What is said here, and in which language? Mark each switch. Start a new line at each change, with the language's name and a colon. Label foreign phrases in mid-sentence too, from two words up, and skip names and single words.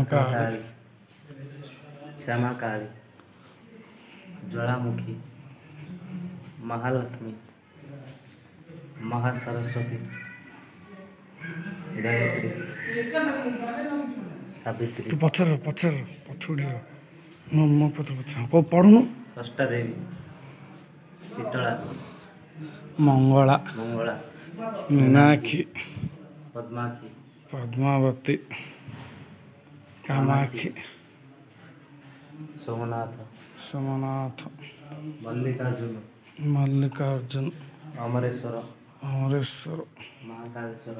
Hindi: काली श्यामा काली ज्वालामुखी महालक्ष्मी महासरस्वती गायत्री सावित्री तू पत्थर पत्थर पछुड़ी मो पत्थर पत्थर को पढ़नु षष्ठा देवी शीतला मंगला मंगला मीनाक्षी पद्माक्षी पद्मावती कामाक्षी सोमनाथ सोमनाथ मल्लिकार्जुन मल्लिकार्जुन अमरेश्वर अमरेश्वर महाकालेश्वर